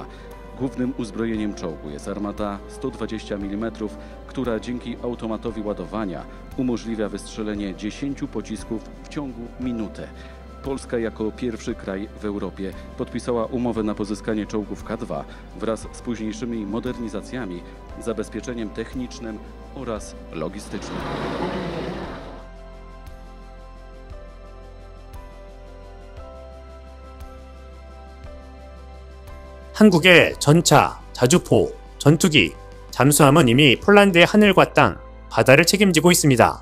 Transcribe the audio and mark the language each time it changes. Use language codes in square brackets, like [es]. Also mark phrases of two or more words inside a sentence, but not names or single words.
[pl] Głównym uzbrojeniem czołgu jest armata 120 mm, która dzięki automatowi ładowania umożliwia wystrzelenie 10 pocisków w ciągu minuty. Polska jako pierwszy kraj w Europie podpisała umowę na pozyskanie czołgów K2 wraz z późniejszymi modernizacjami, zabezpieczeniem technicznym oraz logistycznym. [ko] 한국의 전차, 자주포, 전투기, 잠수함은 이미 폴란드의 하늘과 땅, 바다를 책임지고 있습니다.